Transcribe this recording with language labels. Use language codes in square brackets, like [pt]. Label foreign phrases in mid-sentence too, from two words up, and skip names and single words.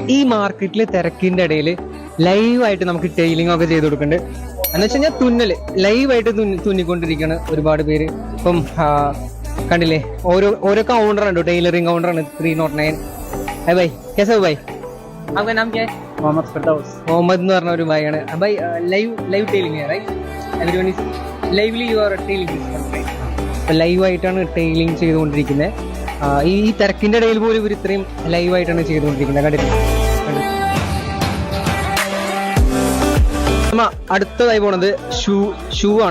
[ml] മാർക്കറ്റിൽ തിരക്കിന്റെ ഇടയിൽ ലൈവായിട്ട് നമുക്ക് ടെയിലിംഗ് ഒക്കെ ചെയ്ത് കൊടുക്കുന്നുണ്ട്. എന്ന് വെച്ച് കഴിഞ്ഞാൽ തുന്നല് ലൈവായിട്ട് തുന്നിക്കൊണ്ടിരിക്കുകയാണ് ഒരുപാട് പേര്. ഇപ്പം കണ്ടില്ലേ, ഓരോ കൗണ്ടറുണ്ട്, ടൈലറിംഗ് കൗണ്ടറാണ് 309. [hi] है भाई, कैसे हो भाई? आपका नाम क्या है? मोहम्मद फिरदौस. [ml] मोहम्मद എന്ന് പറഞ്ഞ ഒരു ഭായിയാണ്. भाई [en] live tailing [ml] है राइट? [en] everyone is lively you are tailing this one right? [ml] അപ്പോൾ ലൈവായിട്ടാണ് ടെയിലിംഗ് ചെയ്തുകൊണ്ടിരിക്കുന്നത്. ഈ തിരക്കിന്റെ ഇടയിൽ പോലും ഇവർ ഇത്രയും ലൈവായിട്ടാണ് ചെയ്തുകൊണ്ടിരിക്കുന്നത്. കണ്ടില്ലേ? അടുത്തതായി പോണത് ഷൂ ആണ്.